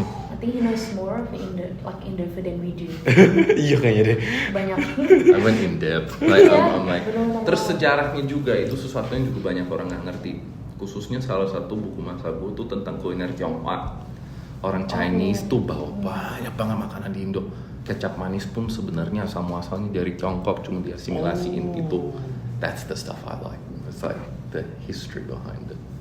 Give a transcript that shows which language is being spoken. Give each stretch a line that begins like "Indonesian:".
English: I think he knows more of Indo food than we do.
Indonesian: Iya kayaknya deh. Banyak.
English: I went in depth. Like,
Indonesian: Iya,
English: I'm like,
Indonesian: bener-bener. terus sejarahnya juga itu sesuatu yang juga banyak orang nggak ngerti. Khususnya salah satu buku masa gue tuh tentang kuliner Tionghoa. Orang Chinese tuh bawa banyak banget makanan di Indo. Kecap manis pun sebenarnya asal muasalnya dari Tiongkok, cuma diasimilasiin gitu.
English: That's the stuff I like. It's like the history behind it.